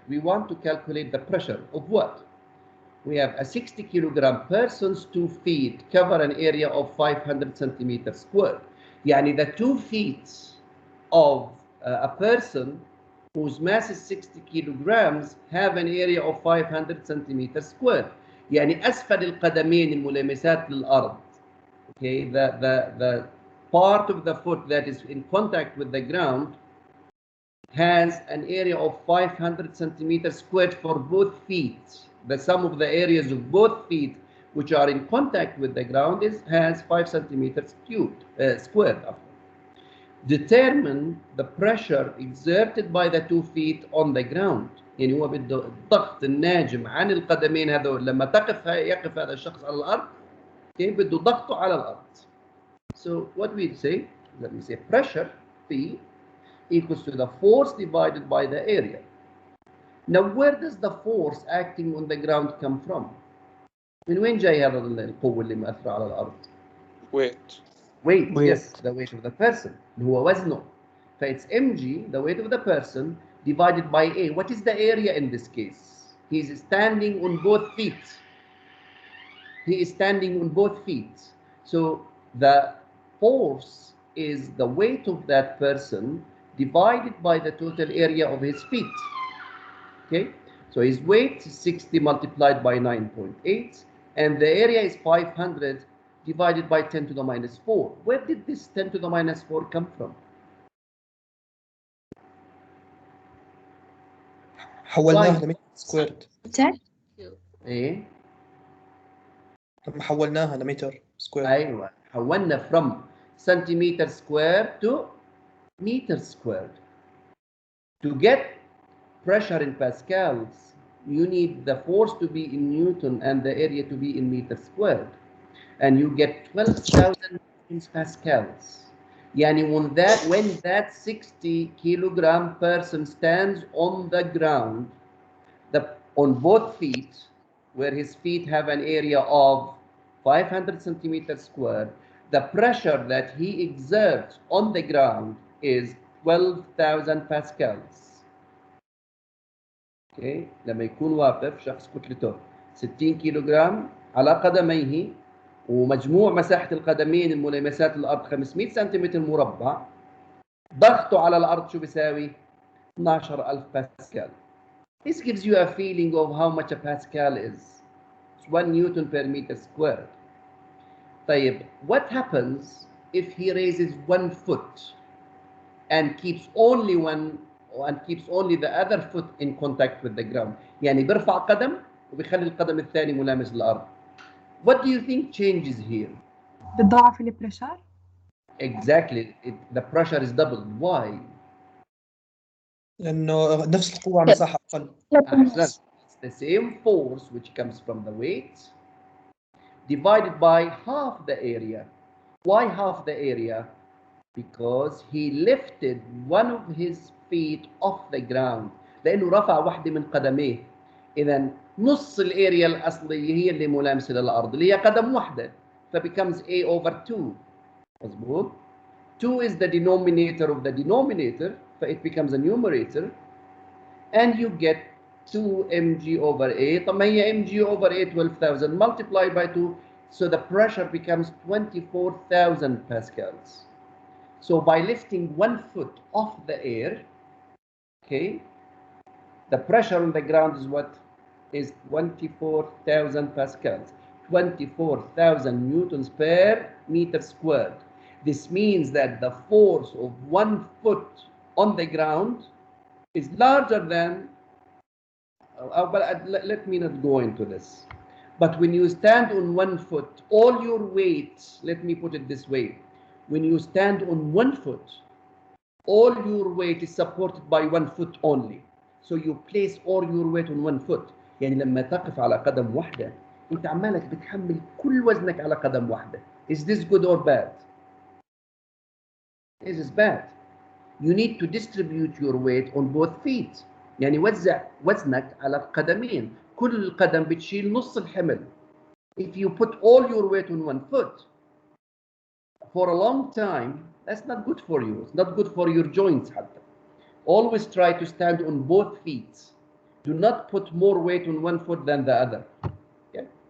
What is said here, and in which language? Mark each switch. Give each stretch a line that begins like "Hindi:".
English: We want to calculate the pressure of what? We have a 60 kilogram person's 2 feet cover an area of 500 centimeters squared. Yani the 2 feet of a person whose mass is 60 kilograms have an area of 500 centimeters squared.
Arabic: يعني أسفل القدمين الملامسات للأرض.
English: Okay, the part of the foot that is in contact with the ground has an area of 500 centimeters squared for both feet. The sum of the areas of both feet which are in contact with the ground has 5 centimeters squared. Determine the pressure exerted by the 2 feet on the ground.
Arabic: يعني هو بده الضغط الناجم عن القدمين هذول لما يقف هذا الشخص على الأرض okay, بده ضغطه على الأرض.
English: So what we say, let me say pressure P equals to the force divided by the area. Now where does the force acting on the ground come from?
Arabic: من وين جاي هذا القوة اللي مأثرة على الأرض؟
English: Weight, yes, the weight of the person.
Arabic: اللي هو وزنه.
English: فإتس mg, the weight of the person, divided by A. What is the area in this case? He is standing on both feet. He is standing on both feet. So the force is the weight of that person divided by the total area of his feet. Okay, So his weight is 60 multiplied by 9.8, and the area is 500 divided by 10 to the minus 4. Where did this 10 to the minus 4 come from?
Arabic: حولناها لمتر سكويرد. ايه لما حولناها لمتر سكويرد. ايوه حولنا
English: from centimeter square to meter squared. To get pressure in pascals, you need the force to be in Newton and the area to be in meter squared. And you get 12,000 pascals. Yani when that 60 kilogram person stands on the ground, on both feet, where his feet have an area of 500 centimeters squared, the pressure that he exerts on the ground is 12,000 pascals. Okay.
Arabic: لما يكون واقف شخص كتلته 60 كيلوغرام على قدميه ومجموع مساحة القدمين الملامسات الأرض 500 سنتيمتر مربع، ضغطه على الأرض شو بيساوي؟ 12,000 باسكال.
English: This gives you a feeling of how much a Pascal is. It's 1 Newton per meter squared.
Arabic: طيب,
English: what happens if he raises 1 foot and keeps only the other foot in contact with the ground?
Arabic: يعني بيرفع قدم وبيخلي القدم الثاني ملامس للأرض.
English: What do you think changes here?
Arabic: بتضاعف البريشر؟
English: Exactly. The pressure is doubled. Why?
Arabic: لأنه نفس القوة على مساحة أقل.
English: It's the same force which comes from the weight divided by half the area. Why half the area? Because he lifted one of his feet off the ground.
Arabic: لأنه رفع واحدة من قدميه. إذا نص الاريا الأصلية هي اللي ملامسة للأرض اللي هي قدم واحدة.
English: فbecomes A over 2.
Arabic: مظبوط.
English: 2 is the denominator of the denominator, so it becomes a numerator, and you get 2 mg over A.
Arabic: طب ما هي
English: mg over A 12,000 multiplied by 2, so the pressure becomes 24,000 pascals. So by lifting 1 foot off the air, okay, the pressure on the ground is what? Is 24,000 pascals, 24,000 newtons per meter squared. This means that the force of 1 foot on the ground is larger than, but let me not go into this. But when you stand on 1 foot, all your weight, let me put it this way, when you stand on 1 foot, all your weight is supported by 1 foot only. So you place all your weight on 1 foot.
Arabic: يعني لما تقف على قدم واحدة انت عمالك بتحمل كل وزنك على قدم واحدة.
English: Is this good or bad? This is bad. You need to distribute your weight on both feet.
Arabic: يعني وزع وزنك على القدمين. كل قدم بتشيل نص الحمل.
English: If you put all your weight on 1 foot for a long time, that's not good for you. It's not good for your joints
Arabic: حتى.
English: Always try to stand on both feet. Do not put more weight on 1 foot than the other. Okay?